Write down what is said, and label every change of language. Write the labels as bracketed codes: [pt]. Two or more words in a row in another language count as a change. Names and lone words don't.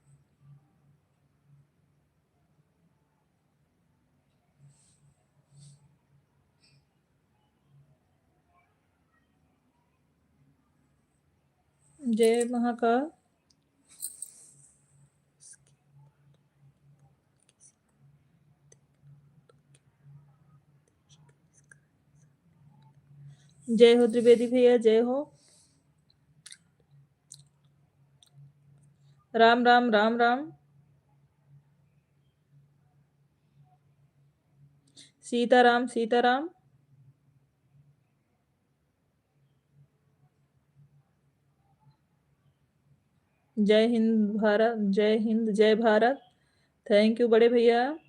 [hi] जय महाकाल। जय हो त्रिवेदी भैया, जय हो। राम राम राम राम। सीताराम सीताराम। जय हिंद भारत, जय हिंद जय भारत। [en] thank you [hi] बड़े भैया।